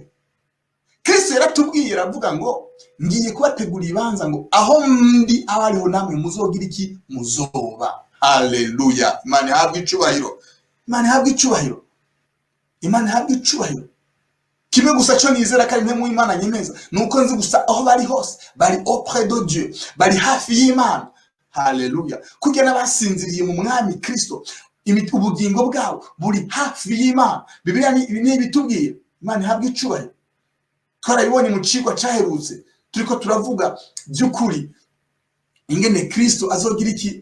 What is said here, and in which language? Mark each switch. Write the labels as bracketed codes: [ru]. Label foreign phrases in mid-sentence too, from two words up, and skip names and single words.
[rn] Kristo yaratubwiye aravuga ngo ngiye kubategura ibanza, ngo aho ndi abariho namwe muzogira iki? Muzoba. Haleluya. Imana habwe icubahiro. Imana habwe icubahiro. Imana habwe icubahiro. Kimwe gusa cyo nizera kandi mwe mu Imana nyemeza, nuko nzi gusa aho bari hose bari [fr] auprès de Dieu, [rn] bari hafi y'Imana. Haleluya. Kugira n'abasinziriye mu mwami Kristo, ubugingo bwabo buri hafi y'Imana. Bibiliya ni bitubwiye. Imana habwe icubahiro. Twarabibonye mu cigwa caherutse, turiko turavuga by'ukuri ingene Kristo azogira iki?